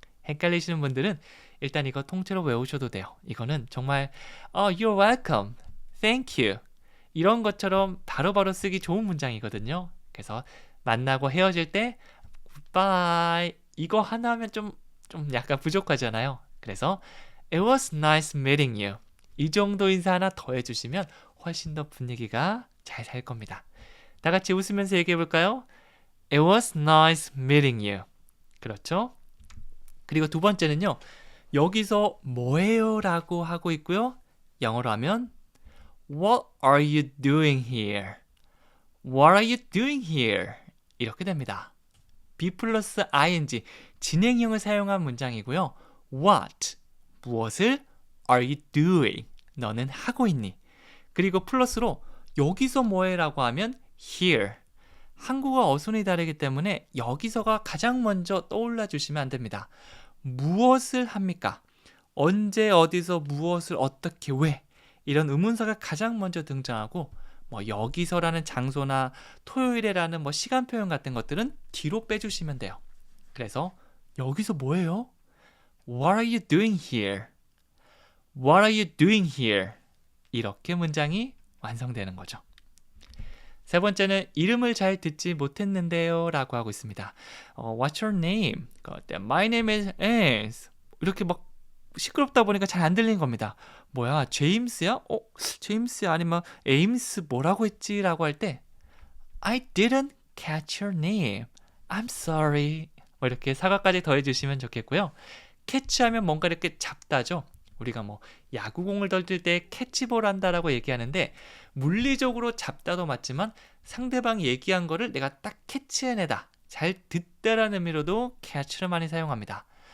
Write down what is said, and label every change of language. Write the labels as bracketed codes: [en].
[ko] 헷갈리시는 분들은 일단 이거 통째로 외우셔도 돼요. 이거는 정말 [en] You're welcome, thank you [ko] 이런 것처럼 바로바로 쓰기 좋은 문장이거든요. 그래서 만나고 헤어질 때 goodbye 이거 하나 하면 좀 약간 부족하잖아요. 그래서 [en] It was nice meeting you. [ko] 이 정도 인사 하나 더 해주시면 훨씬 더 분위기가 잘 살 겁니다. 다 같이 웃으면서 얘기해 볼까요? [en] It was nice meeting you. [ko] 그렇죠? 그리고 두 번째는요. 여기서 뭐예요? 라고 하고 있고요. 영어로 하면 [en] What are you doing here? What are you doing here? 이렇게 됩니다. [ko] be 플러스 ing, 진행형을 사용한 문장이고요. [en] What, [ko] 무엇을 [en] are you doing? [ko] 너는 하고 있니? 그리고 플러스로 여기서 뭐해? 라고 하면 here. 한국어 어순이 다르기 때문에 여기서가 가장 먼저 떠올라 주시면 안 됩니다. 무엇을 합니까? 언제, 어디서, 무엇을, 어떻게, 왜? 이런 의문사가 가장 먼저 등장하고 여기서라는 장소나 토요일에라는 시간 표현 같은 것들은 뒤로 빼주시면 돼요. 그래서 여기서 뭐예요? [en] What are you doing here? What are you doing here? [ko] 이렇게 문장이 완성되는 거죠. 세 번째는 이름을 잘 듣지 못했는데요 라고 하고 있습니다. [en] What's your name? My name is [ko] 이렇게 시끄럽다 보니까 잘 안 들리는 겁니다. 뭐야, 제임스야? 제임스 아니면 에임스 뭐라고 했지? 라고 할 때 [en] I didn't catch your name. I'm sorry. [ko] 이렇게 사과까지 더해주시면 좋겠고요. 캐치하면 뭔가 이렇게 잡다죠. 우리가 야구공을 던질 때 캐치볼 한다라고 얘기하는데 물리적으로 잡다도 맞지만 상대방이 얘기한 거를 내가 딱 캐치해내다, 잘 듣다라는 의미로도 catch를 많이 사용합니다.